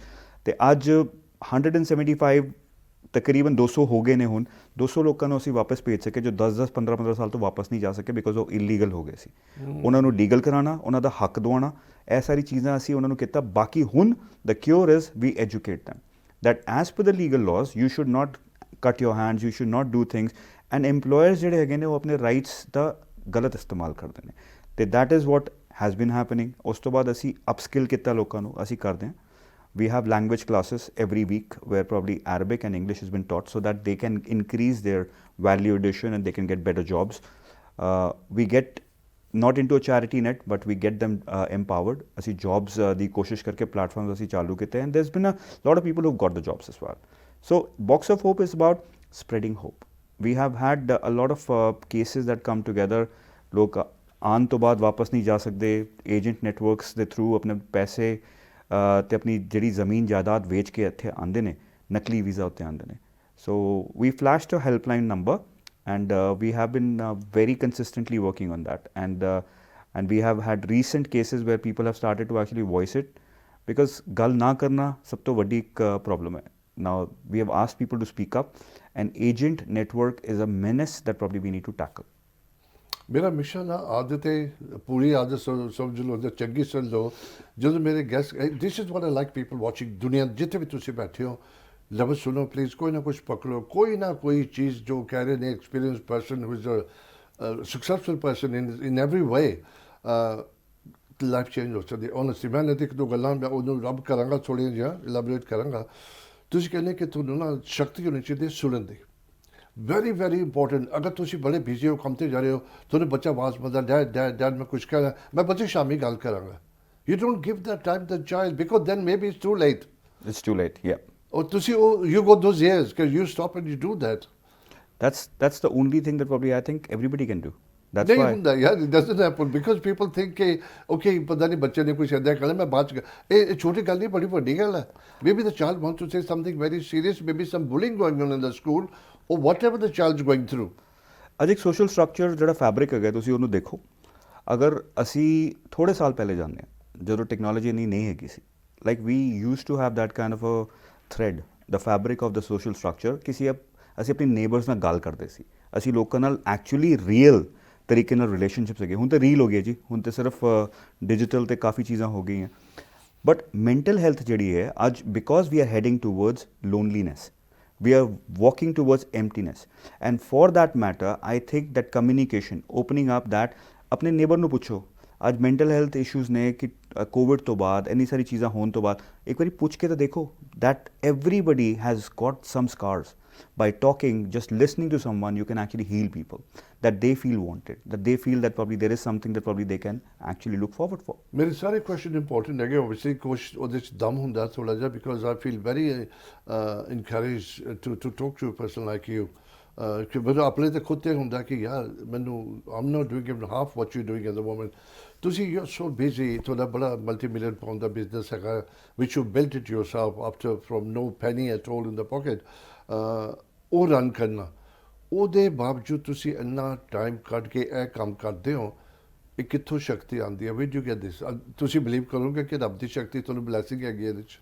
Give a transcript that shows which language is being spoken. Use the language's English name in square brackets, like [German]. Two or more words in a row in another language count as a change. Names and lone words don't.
[Punjabi] ਅਤੇ ਅੱਜ 175 ਤਕਰੀਬਨ 200 ਹੋ ਗਏ ਨੇ ਹੁਣ। 200 ਲੋਕਾਂ ਨੂੰ ਅਸੀਂ ਵਾਪਸ ਭੇਜ ਸਕੇ ਜੋ 10-10, 15-15 ਸਾਲ ਤੋਂ ਵਾਪਸ ਨਹੀਂ ਜਾ ਸਕੇ ਬਿਕੋਜ਼ ਉਹ ਇਲੀਗਲ ਹੋ ਗਏ ਸੀ। ਉਹਨਾਂ ਨੂੰ ਲੀਗਲ ਕਰਾਉਣਾ, ਉਹਨਾਂ ਦਾ ਹੱਕ ਦਿਵਾਉਣਾ, ਇਹ ਸਾਰੀ ਚੀਜ਼ਾਂ ਅਸੀਂ ਉਹਨਾਂ ਨੂੰ ਕੀਤਾ। ਬਾਕੀ ਹੁਣ [English] the cure is we educate them that as per the legal laws you should not cut your hands, you should not do things, and employers [Punjabi] ਜਿਹੜੇ ਹੈਗੇ ਨੇ ਉਹ ਆਪਣੇ ਰਾਈਟਸ ਦਾ ਗਲਤ ਇਸਤੇਮਾਲ ਕਰਦੇ ਨੇ। [English] ਅਤੇ that is what has been happening. [Punjabi] ਉਸ ਤੋਂ ਬਾਅਦ ਅਸੀਂ ਅਪਸਕਿਲ ਕੀਤਾ ਲੋਕਾਂ ਨੂੰ, ਅਸੀਂ ਕਰਦੇ ਹਾਂ। [English] We have language classes every week where probably Arabic and English has been taught so that they can increase their value addition and they can get better jobs. We get not into a charity net but we get them empowered. ਅਸੀਂ jobs ਦੀ ਕੋਸ਼ਿਸ਼ ਕਰਕੇ platforms ਅਸੀਂ ਚਾਲੂ ਕੀਤੇ and there's been a lot of people who've got the jobs as well. So Box of Hope is about spreading hope. We have had a lot of cases that come together. [Punjabi] ਲੋਕ ਆਉਣ ਤੋਂ ਬਾਅਦ ਵਾਪਸ ਨਹੀਂ ਜਾ ਸਕਦੇ, ਏਜੰਟ ਨੈਟਵਰਕਸ ਦੇ ਥਰੂ ਆਪਣੇ ਪੈਸੇ ਅਤੇ ਆਪਣੀ ਜਿਹੜੀ ਜ਼ਮੀਨ ਜਾਇਦਾਦ ਵੇਚ ਕੇ ਇੱਥੇ ਆਉਂਦੇ ਨੇ, ਨਕਲੀ ਵੀਜ਼ਾ ਉੱਤੇ ਆਉਂਦੇ ਨੇ। [English] so we flashed a helpline number and we have been very consistently working on that, and we have had recent cases where people have started to actually voice it because [Punjabi] ਗੱਲ ਨਾ ਕਰਨਾ ਸਭ ਤੋਂ ਵੱਡੀ ਇੱਕ problem ਹੈ. [English] Now we have asked people to speak up, and agent network is a menace that probably we need to tackle. [Punjabi] ਮੇਰਾ ਮਿਸ਼ਨ ਆ ਆਦਤ ਹੈ, ਪੂਰੀ ਆਦਤ ਸਮਝ ਲਓ ਜਾਂ ਚੰਗੀ ਸਮਝ ਲਓ। ਜਦੋਂ ਮੇਰੇ ਗੈਸਟ, [English] this is what I like people watching, [Punjabi] ਦੁਨੀਆ ਜਿੱਥੇ ਵੀ ਤੁਸੀਂ ਬੈਠੇ ਹੋ, ਲਫ਼ਜ਼ ਸੁਣੋ ਪਲੀਜ਼, ਕੋਈ ਨਾ ਕੁਛ ਪਕੜੋ, ਕੋਈ ਨਾ ਕੋਈ ਚੀਜ਼ ਜੋ ਕਹਿ ਰਹੇ ਨੇ, [English] experience person who is a successful person in every way, life change [Punjabi] ਹੋ ਸਕਦੀ। ਓਨੈਸਟਲੀ ਮੈਂ ਇੱਕ ਦੋ ਗੱਲਾਂ ਮੈਂ ਉਹਨੂੰ ਰੱਬ ਕਰਾਂਗਾ, ਥੋੜ੍ਹੀਆਂ ਜਿਹੀਆਂ ਇਲੈਬੋਰੇਟ ਕਰਾਂਗਾ। ਤੁਸੀਂ ਕਹਿੰਦੇ ਕਿ ਤੁਹਾਨੂੰ ਨਾ ਸ਼ਕਤੀ ਹੋਣੀ ਚਾਹੀਦੀ ਸੁਣਨ ਦੀ, [English] very very important. [Punjabi] ਅਗਰ ਤੁਸੀਂ ਬੜੇ ਬਿਜ਼ੀ ਹੋ, ਕੰਮ 'ਤੇ ਜਾ ਰਹੇ ਹੋ, ਤੁਹਾਨੂੰ ਬੱਚਾ ਆਵਾਜ਼ ਮੰਦਾ, ਡੈਡ ਮੈਂ ਕੁਛ ਕਹਿਣਾ, ਮੈਂ ਬੱਚੇ ਸ਼ਾਮੀ ਗੱਲ ਕਰਾਂਗਾ। [English] you don't give the time the child because then may be it's too late. It's too late, yeah. Or [Punjabi] ਤੁਸੀਂ ਉਹ [English] you got those years because you stop and you do that. That's the only thing that probably I think everybody can do. That's [Punjabi] ਨਹੀਂ [English] why. [Punjabi] ਹੁੰਦਾ ਯਾਰ, [English] it doesn't happen because people think [Punjabi] ਕਿ okay ਪਤਾ ਨਹੀਂ ਬੱਚੇ ਨੇ ਕੁਛ ਇੱਦਾਂ ਕਰਨਾ, ਮੈਂ ਬਾਅਦ 'ਚ ਇਹ ਛੋਟੀ ਗੱਲ ਨਹੀਂ, ਬੜੀ ਵੱਡੀ ਗੱਲ ਹੈ। [English] Maybe the child wants to say something very serious, maybe some bullying going on in the school or whatever the child's going through. [Punjabi] ਅੱਜ ਇੱਕ [English] social structure [Punjabi] ਜਿਹੜਾ ਫੈਬਰਿਕ ਹੈਗਾ, ਤੁਸੀਂ ਉਹਨੂੰ ਦੇਖੋ। ਅਗਰ ਅਸੀਂ ਥੋੜ੍ਹੇ ਸਾਲ ਪਹਿਲੇ ਜਾਂਦੇ ਹਾਂ, ਜਦੋਂ ਟੈਕਨੋਲੋਜੀ ਇੰਨੀ ਨਹੀਂ ਹੈਗੀ ਸੀ, [English] like we use to have that kind of a thread, the fabric of the social structure. [Punjabi] ਅਸੀਂ ਆਪਣੀ ਨੇਬਰਸ ਨਾਲ ਗੱਲ ਕਰਦੇ ਸੀ, ਅਸੀਂ ਲੋਕਾਂ ਨਾਲ [English] actually real [Punjabi] ਤਰੀਕੇ ਨਾਲ ਰਿਲੇਸ਼ਨਸ਼ਿਪਸ ਹੈਗੇ। ਹੁਣ ਤਾਂ ਰੀਲ ਹੋ ਗਈ ਜੀ, ਹੁਣ ਤਾਂ ਸਿਰਫ ਡਿਜੀਟਲ 'ਤੇ ਕਾਫੀ ਚੀਜ਼ਾਂ ਹੋ ਗਈਆਂ। [English] but mental health [Punjabi] ਜਿਹੜੀ ਹੈ ਅੱਜ, [English] because we are heading towards loneliness, we are walking towards emptiness, and for that matter I think that communication, opening up that, [Punjabi] ਆਪਣੇ ਨੇਬਰ ਨੂੰ ਪੁੱਛੋ ਅੱਜ [English] mental health issues [Punjabi] ਨੇ ਕਿ ਕੋਵਿਡ ਤੋਂ ਬਾਅਦ ਇੰਨੀ ਸਾਰੀ ਚੀਜ਼ਾਂ ਹੋਣ ਤੋਂ ਬਾਅਦ, ਇੱਕ ਵਾਰੀ ਪੁੱਛ ਕੇ ਤਾਂ ਦੇਖੋ [English] that everybody has got some scars. By talking, just listening to someone, you can actually heal people, that they feel wanted, that they feel that probably there is something that probably they can actually look forward for. [Punjabi] ਮੇਰੇ ਸਾਰੇ [English] question important [Punjabi] ਹੈਗੇ, ਓਬਵੀਅਸਲੀ ਕੁਛ ਉਹਦੇ 'ਚ ਦਮ ਹੁੰਦਾ ਥੋੜ੍ਹਾ ਜਿਹਾ, [English] because I feel very encouraged to talk to a person like you. [Punjabi] ਕਿ ਮੈਨੂੰ ਆਪਣੇ ਤੇ ਖੁਦ ਤੇ ਹੁੰਦਾ ਕਿ ਯਾਰ ਮੈਨੂੰ [English] I'm not doing even half what you doing at the moment [Punjabi] ਤੁਸੀਂ [English] you are so busy [Punjabi] ਤੁਹਾਡਾ ਬੜਾ [English] multi million pound [Punjabi] ਦਾ ਬਿਜ਼ਨਸ ਹੈਗਾ [English] which you built it yourself after from no penny at all in the pocket [Punjabi] ਉਹ ਰਨ ਕਰਨਾ ਉਹਦੇ ਬਾਵਜੂਦ ਤੁਸੀਂ ਇੰਨਾ ਟਾਈਮ ਕੱਢ ਕੇ ਇਹ ਕੰਮ ਕਰਦੇ ਹੋ ਇਹ ਕਿੱਥੋਂ ਸ਼ਕਤੀ ਆਉਂਦੀ ਹੈ [English] with you get this [Punjabi] ਤੁਸੀਂ ਬਿਲੀਵ ਕਰੋਗੇ ਕਿ ਰੱਬ ਦੀ ਸ਼ਕਤੀ ਤੁਹਾਨੂੰ ਬਲੈਸਿੰਗ ਹੈਗੀ ਇਹਦੇ 'ਚ